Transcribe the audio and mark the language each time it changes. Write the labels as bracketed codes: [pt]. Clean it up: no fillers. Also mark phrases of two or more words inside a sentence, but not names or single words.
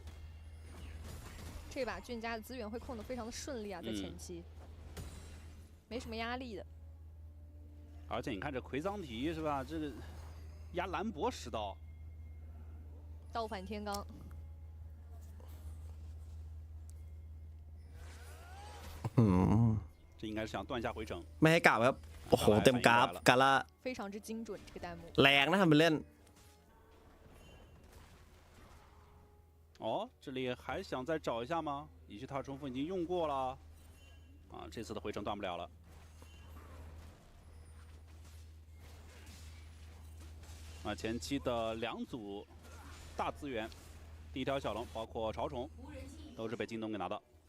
[zh] 这把俊家的资源会控得非常的顺利啊，在前期，没什么压力的。而且你看这魁桑提是吧？这个压兰博10刀，倒反天罡。这应该是想断下回城。 [th] ไม่ให้กลับครับโอ้โหเต็มกราฟกาล่า [zh] 非常之精准这个弹幕。 [th] แรงนะทำเป็นเล่น。 [zh] 哦，这里还想再找一下吗？仪式塔重复已经用过了，啊，这次的回城断不了了。啊，前期的2组大资源，第一条小龙包括潮虫，都是被京东给拿到。